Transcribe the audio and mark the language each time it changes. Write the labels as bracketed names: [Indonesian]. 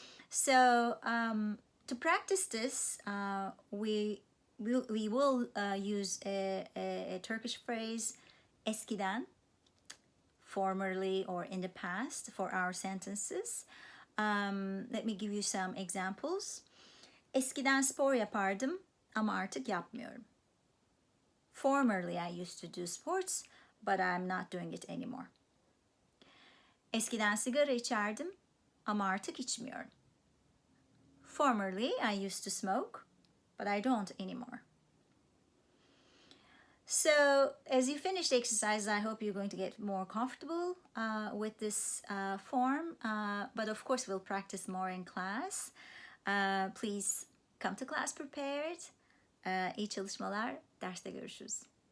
[English] So, to practice this, we will use a Turkish phrase, eskiden, formerly or in the past, for our sentences. Let me give you some examples. [Turkish] Eskiden spor yapardım ama artık yapmıyorum. [English] Formerly I used to do sports, but I'm not doing it anymore. [Turkish] Eskiden sigara içerdim ama artık içmiyorum. [English] Formerly I used to smoke, but I don't anymore. So as you finish the exercise, I hope you're going to get more comfortable with this form. but of course we'll practice more in class. Please come to class prepared. [Turkish] İyi çalışmalar. Derste görüşürüz.